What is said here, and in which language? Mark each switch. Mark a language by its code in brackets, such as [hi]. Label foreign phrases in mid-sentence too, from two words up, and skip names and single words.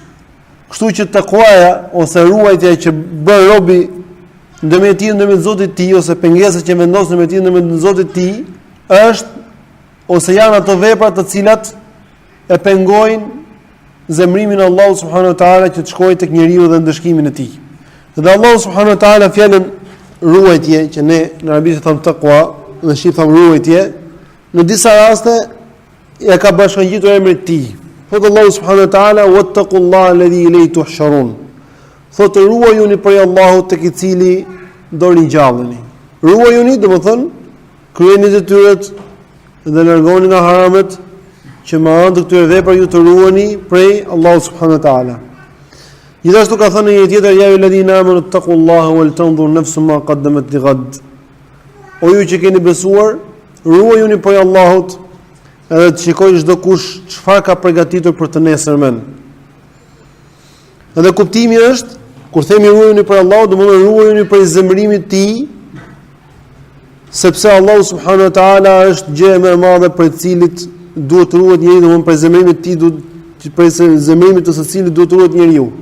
[sq] Kështu që taqwaja ose ruajtja që bën robi ndërmjet tij ndërmjet Zotit të tij, ose pengesa që vendos ndërmjet tij ndërmjet Zotit të tij, është ose janë ato vepra të cilat e pengojnë zemrimin e Allahut [ar] سبحانه وتعالى [sq] që të shkojë tek njeriu dhe ndëshkimin e tij. Dhe Allahu [ar] سبحانه وتعالى [sq] fjalën ruajtje që ne në arabisht thon taqwa, në shqip thon ruajtje, në disa raste ja ka bashkangjitur emrin e tij. [ar] Thotë Allahu سبحانه وتعالى واتقوا الله الذي إليه تحشرون. [sq] Thotë ruajuni prej Allahut tek i cili do ringjalleni. Ruajuni do të thonë kryeni detyrat dhe largoni nga haramat, që me anë të këtyre veprave ju të ruani prej Allahut [ar] سبحانه وتعالى. [sq] Gjithashtu ka thënë një tjetër, [ar] يا الذين آمنوا اتقوا الله ولتنظر نفس ما قدمت لغد. [sq] O ju që keni besuar, ruajuni prej Allahut, edhe të shikojë çdo kush çfarë ka përgatitur për të nesërmen. Edhe kuptimi është, kur themi ruajuni prej Allahut, do të thonë ruajuni prej zemrimit të tij, sepse Allahu [ar] سبحانه وتعالى [sq] është gjë më e madhe për të cilit duhet të ruhet njeriu, domthonë për zemrimin e tij, për zemrimin të së cilit duhet të ruhet njeriu.